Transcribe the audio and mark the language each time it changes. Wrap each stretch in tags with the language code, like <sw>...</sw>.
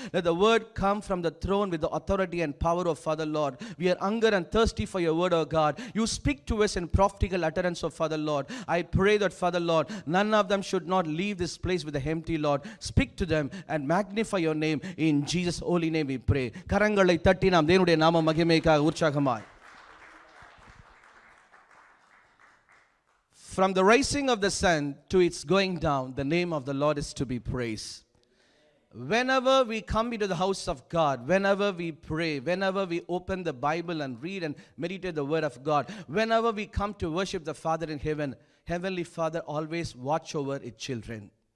<en>Let the word come from the throne with the authority and power of Father, Lord. We are hunger and thirsty for your word, O God. You speak to us in prophetical utterance, O Father, Lord. I pray that, Father, Lord, none of them should not leave this place with the empty, Lord. Speak to them and magnify your name. In Jesus' holy name we pray.</en> <ta>கரங்களை தட்டி நாம் தேவனுடைய நாம மகிமைக்காக உற்சாகமாய்.</ta> <en>From the rising of the sun to its going down, the name of the Lord is to be praised. Whenever we come into the house of God, whenever we pray, whenever we open the Bible and read and meditate the word of God, whenever we come to worship the Father in heaven, Heavenly Father always watch over His children.</en>